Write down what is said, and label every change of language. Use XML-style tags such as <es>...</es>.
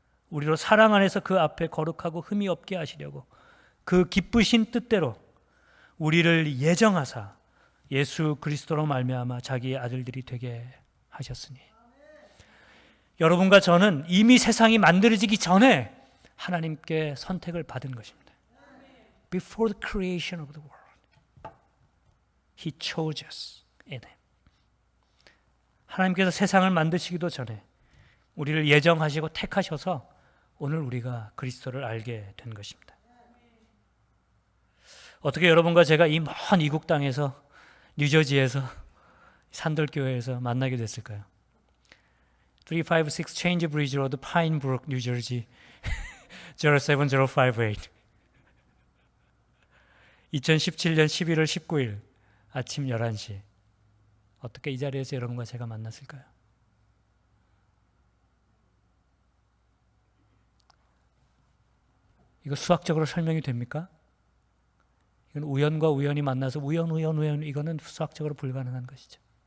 <ko>우리로 사랑 안에서 그 앞에 거룩하고 흠이 없게 하시려고 그 기쁘신 뜻대로 우리를 예정하사 예수 그리스도로 말미암아 자기의 아들들이 되게 하셨으니, 여러분과 저는 이미 세상이 만들어지기 전에 하나님께 선택을 받은 것입니다.</ko> <en>Before the creation of the world, He chose us in Him.</en> <ko>하나님께서 세상을 만드시기도 전에 우리를 예정하시고 택하셔서 오늘 우리가 그리스도를 알게 된 것입니다. 어떻게 여러분과 제가 이 먼 이국 땅에서, 뉴저지에서, 산돌교회에서 만나게 됐을까요? 356 Change Bridge Road, Pinebrook, 뉴저지 07058. 2017년 11월 19일 아침 11시, 어떻게 이 자리에서 여러분과 제가 만났을까요? 이거 수학적으로 설명이 됩니까? 이건 우연과 우연이 만나서 우연, 이거는 수학적으로 불가능한 것이죠.</ko>